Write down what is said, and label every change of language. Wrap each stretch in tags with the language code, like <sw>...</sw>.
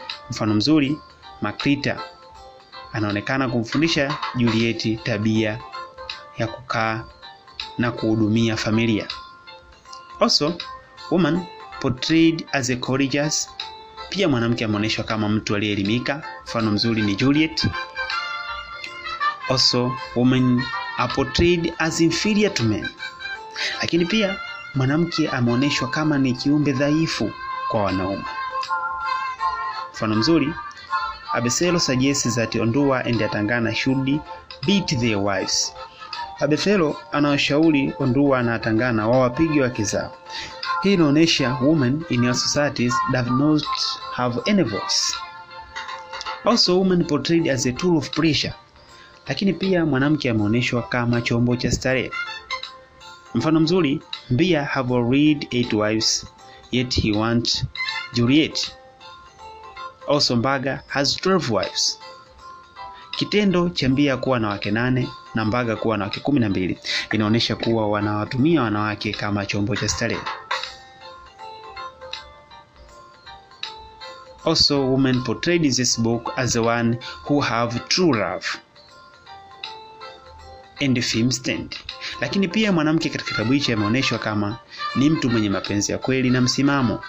<sw>Mfano mzuri, Makrita anaonekana kumfundisha Juliet tabia ya kukaa na kuhudumia familia.</sw> <en>Also, woman portrayed as a courageous.</en> <sw>Pia mwanamke ameonyeshwa kama mtu aliyeelimika. Mfano mzuri ni Juliet.</sw> <en>Also, women are portrayed as inferior to men.</en> <sw>Lakini pia mwanamke ameonyeshwa kama ni kiumbe dhaifu kwa wanaume. Mfano mzuri,</sw> <en>Abeselo suggests that Ondua and Atangana should beat their wives.</en> <sw>Abeselo anawashauri Ondua na Atangana wawapige wake zao. Hii inaonyesha</sw> <en>women in our societies do not have any voice. Also, women portrayed as a tool of pressure.</en> <sw>Lakini pia mwanamke ameonyeshwa kama chombo cha starehe. Mfano mzuri,</sw> <en>Mbia have already 8 wives, yet he wants Juliet. Also, Mbaga has 12 wives.</en> <sw>Kitendo cha Mbia kuwa na wake 8 na Mbaga kuwa na wake 12 inaonyesha kuwa wanawatumia wanawake kama chombo cha starehe.</sw> <en>Also, women portrayed in this book as the one who have true love and firm stand.</en> <sw>Lakini pia mwanamke katika kitabu hichi ameonyeshwa kama ni mtu mwenye mapenzi ya kweli na msimamo.</sw>